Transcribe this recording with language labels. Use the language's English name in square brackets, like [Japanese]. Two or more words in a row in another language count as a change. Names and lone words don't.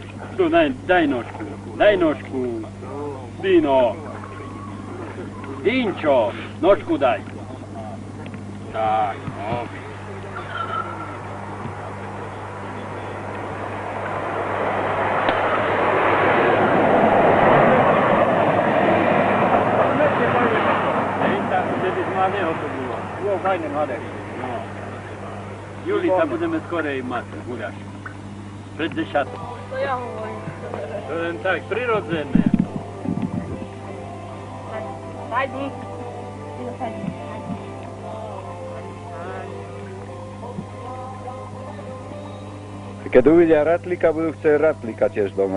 [Slovak] Tu, daj nožku. Daj nožku. Dino. Dinčo, nožku daj. Tak, no. [Polish] Było fajne młode. [Slovak] No. Julita, budeme skorej mať guľaš. Pred 10. To ja hovorím. To len tak, prirodzené. Sadni. Keď uvidia ratlíka, budú chcieť ratlíka tiež doma.